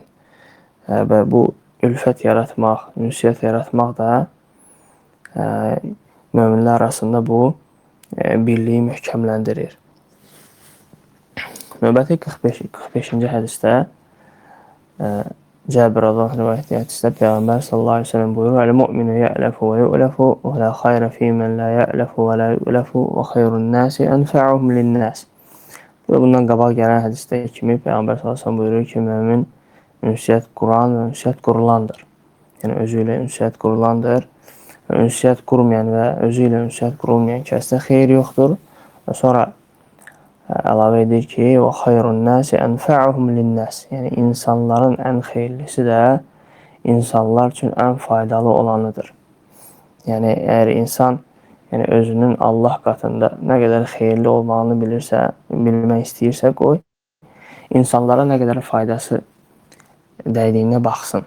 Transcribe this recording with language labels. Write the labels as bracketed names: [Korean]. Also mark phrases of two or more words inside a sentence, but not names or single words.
[Azerbaijani] Və bu ülfət yaratmaq, ünsiyyət yaratmaq da möminlər arasında bu birliyi möhkəmləndirir. Növbəti 45-ci hədisdə Cəbir radiyallahu rivayət hədisdə Peyğəmbər [Arabic] صلى الله عليه وسلم [Azerbaijani] buyurur: [Arabic] "المؤمن يألف ويؤلف ولا خير فيمن لا يألف ولا يؤلف وخير الناس أنفعهم للناس." [Azerbaijani] Bundan qabaq gələn hədisdə kimi Peyğəmbər [Arabic] صلى الله عليه وسلم [Azerbaijani] buyurur ki, mömin ünsiyyət quran və ünsiyyət qurulandır. Yəni özü ilə ünsiyyət qurulandır. Ünsiyyət qurmayan və özü ilə ünsiyyət qurulmayan kəsdə xeyir yoxdur. Və sonra əlavə edir ki, [Arabic] وخير الناس أنفعهم للناس. [Azerbaijani] Yəni insanların ən xeyirlisi də insanlar üçün ən faydalı olanıdır. Yəni əgər insan özünün Allah qatında nə qədər xeyirli olmağını bilmək istəyirsə, qoy insanlara nə qədər faydası dəydiyinə baxsın.